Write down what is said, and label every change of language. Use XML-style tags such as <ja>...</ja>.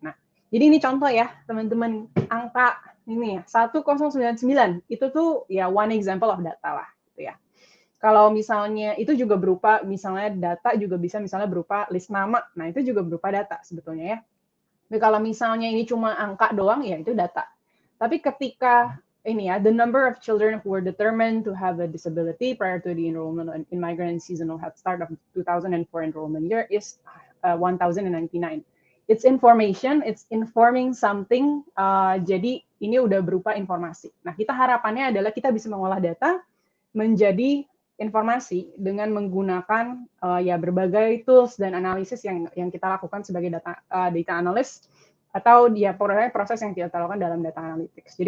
<id>Nah, jadi ini contoh ya, teman-teman, angka ini ya, 1099 itu tuh ya</id> <en>one example of data</en> <id>lah gitu ya. Kalau misalnya itu juga berupa misalnya data juga bisa misalnya berupa list nama. Nah, itu juga berupa data sebetulnya ya. Tapi kalau misalnya ini cuma angka doang ya itu data. Tapi ketika ini ya,</id> <en>the number of children who were determined to have a disability prior to the enrollment in migrant seasonal head start of 2004 enrollment year is 1,099. It's information, it's informing something.</en> <id>Jadi ini udah berupa informasi. Nah, kita harapannya adalah kita bisa mengolah data menjadi informasi dengan menggunakan ya berbagai tools dan analisis yang kita lakukan sebagai data analyst atau dia proses yang kita lakukan dalam data analytics.</id>